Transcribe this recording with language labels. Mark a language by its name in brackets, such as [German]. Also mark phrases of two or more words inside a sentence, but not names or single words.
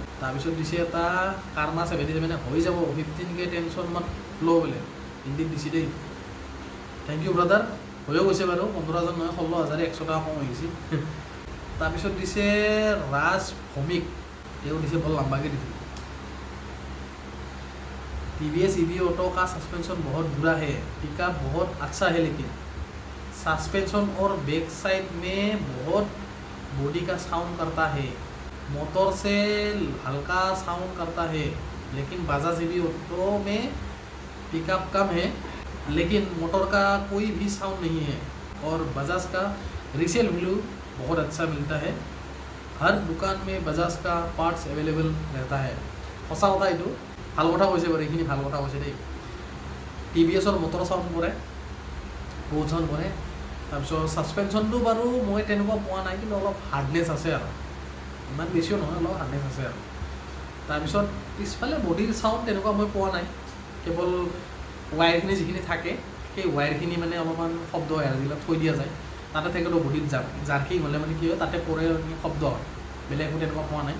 [Assamese] তাৰপিছত দিছে এটা কাৰ্মা 77, হৈ যাব 15K [Hindi] टेंशन मत लो' [Assamese] বোলে, হিন্দীত দিছে দেই। [English] thank you brother, [Assamese] হৈও গৈছে বাৰু, 15,000 নহয় 16,000, 100 টকা কম হৈ গৈছে। তাৰপিছত দিছে ৰাজ ভৌমিক, তেওঁ দিছে বৰ লাম্বাকৈ দিছে, [Hindi] TVS EV ऑटो का सस्पेंशन बहुत बुरा है, पिकअप बहुत अच्छा है, लेकिन सस्पेंशन और बैक साइड में बहुत बॉडी का साउंड करता है, मोटर से हल्का साउंड करता है, लेकिन बजाज EV ऑटो में पिकअप कम है, लेकिन मोटर का कोई भी साउंड नहीं है, और बजाज का [English] resale value [Hindi] बहुत अच्छा मिलता है, हर दुकान में बजाज का पार्ट्स अवेलेबल रहता है। [Assamese] সঁচা কথা এইটো, ভাল কথা কৈছে বাৰু, এইখিনি ভাল কথা কৈছে দেই। TVS-ৰ মটৰ চাউণ্ড কৰে, বহুত চাউণ্ড কৰে। তাৰপিছত ছাছপেনশ্যনটো বাৰু মই তেনেকুৱা পোৱা নাই, কিন্তু অলপ হাৰ্ডনেছ আছে আৰু, ইমান বেছিও নহয়, অলপ হাৰ্ডনেছ আছে আৰু। তাৰপিছত পিছফালে বডিৰ চাউণ্ড তেনেকুৱা মই পোৱা নাই, কেৱল ৱায়াৰখিনি যিখিনি থাকে সেই ৱায়াৰখিনি মানে অলপমান শব্দ হয়, যিবিলাক থৈ দিয়া যায় তাতে থাকিলেও বডিত জাৰ্কিং হ'লে মানে কি হয়, তাতে পৰে শব্দ হয়, বেলেগ একো তেনেকুৱা পোৱা নাই।